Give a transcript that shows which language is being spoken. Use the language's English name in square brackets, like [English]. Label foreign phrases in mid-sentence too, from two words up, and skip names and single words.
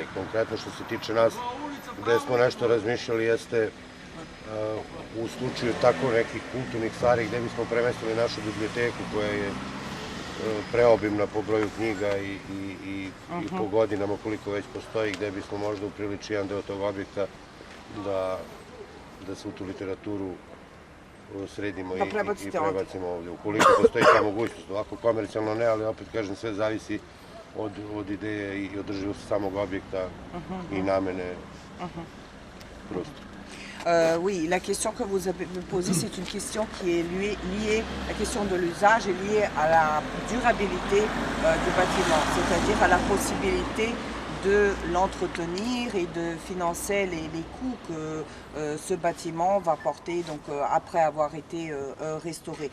[Serbian] Konkretno što se tiče nas, gde smo nešto razmišljali, jeste u slučaju tako nekih kulturnih stvari gde bismo premestili našu biblioteku koja je preobimna po broju knjiga i po godinama koliko već postoji, gde bismo možda upriličili jedan deo tog objekta da se u tu literaturu sredimo i prebacimo ovdje. Ukoliko postoji ta mogućnost, ovako komercijalno ne, ali opet kažem, sve zavisi od ideje i održivosti samog objekta i namene prostora. [French] Oui, la question que vous avez posée, c'est une question qui est liée, la question de l'usage est liée à la durabilité du bâtiment, c'est-à-dire à la possibilité de l'entretenir et de financer les coûts que ce bâtiment va porter donc, après avoir été restauré.